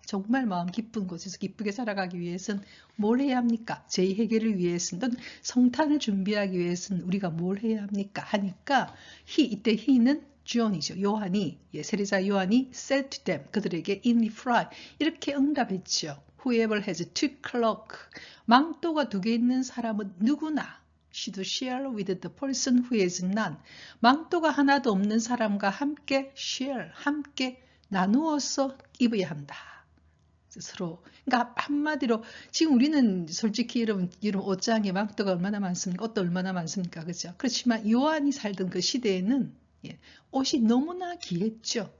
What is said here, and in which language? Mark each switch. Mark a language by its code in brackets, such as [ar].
[ko] 정말 마음 기쁜 곳에서 기쁘게 살아가기 위해서는 뭘 해야 합니까? 죄의 해결을 위해서는 성탄을 준비하기 위해서는 우리가 뭘 해야 합니까? 하니까 이때 [en] he [ko] 는 주온이죠. 요한이, 세례자 요한이 [en] said to them, [ko] 그들에게 [en] in reply [ko] 이렇게 응답했죠. [en] Whoever has two cloaks, [ko] 망토가 2개 있는 사람은 누구나 [en] should share with the person who has none. [ko] 망토가 하나도 없는 사람과 함께 share, 함께 나누어서 입어야 한다. 서로. 그러니까 한마디로 지금 우리는 솔직히 여러분 옷장에 망토가 얼마나 많습니까? 옷도 얼마나 많습니까? 그렇죠? 그렇지만 요한이 살던 그 시대에는 옷이 너무나 귀했죠.